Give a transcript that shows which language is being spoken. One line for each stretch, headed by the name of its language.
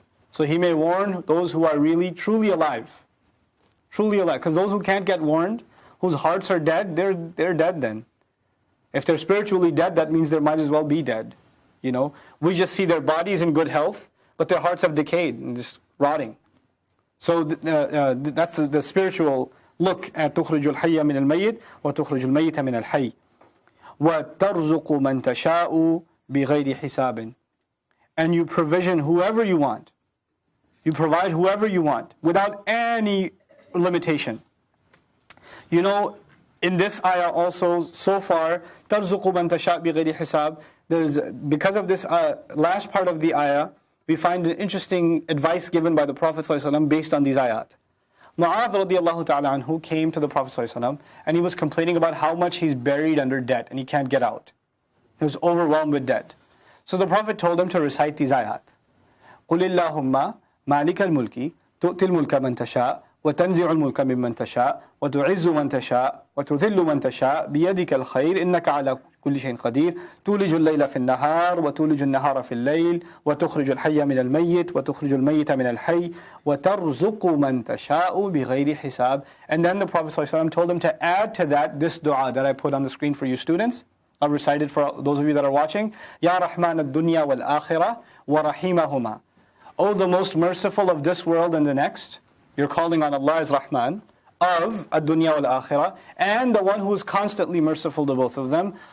English: So He may warn those who are really, truly alive. Truly alive. Because those who can't get warned, whose hearts are dead, they're dead then. If they're spiritually dead, that means they might as well be dead. We just see their bodies in good health, but their hearts have decayed and just rotting. So that's the spiritual look at
Arabic: تُخْرِجُ الْحَيَّ مِنَ الْمَيِّتِ وَتُخْرِجُ الْمَيِّتَ مِنَ الْحَيِّ وَتَرْزُقُ مَنْ تَشَاءُ بِغَيْرِ حِسَابٍ.
English: And you provision whoever you want. You provide whoever you want without any limitation. In this ayah also, so far,
Arabic: تَرْزُقُ مَنْ تَشَاءُ بِغَيْرِ حِسَابٍ.
English: Because of this last part of the ayah, we find an interesting advice given by the Prophet ﷺ based on these ayat. Mu'adh radiallahu ta'ala anhu came to the Prophet ﷺ and he was complaining about how much he's buried under debt and he can't get out. He was overwhelmed with debt. So the Prophet told him to recite these ayat.
Arabic: قُلِ اللَّهُمَّ مَالِكَ الْمُلْكِ تُؤْتِي الْمُلْكَ مَنْ تَشَاءُ وتنزع الملك ممن تشاء وتعز من تشاء وتذل من تشاء بيدك الخير إنك على كل شيء قدير تولج الليل في النهار وتولج النهار في الليل وتخرج الحي من الميت وتخرج الميت من الحي وترزق من تشاء بغير حساب.
English: And then the Prophet ﷺ told him to add to that this dua that I put on the screen for you students. I'll recite it for those of you that are watching. Ya Rahman ad-dunya wal-akhirah wa rahimahuma. O the most merciful of this world and the next. You're calling on Allah as Rahman, of ad-dunya wal-akhirah, and the one who is constantly merciful to both of them.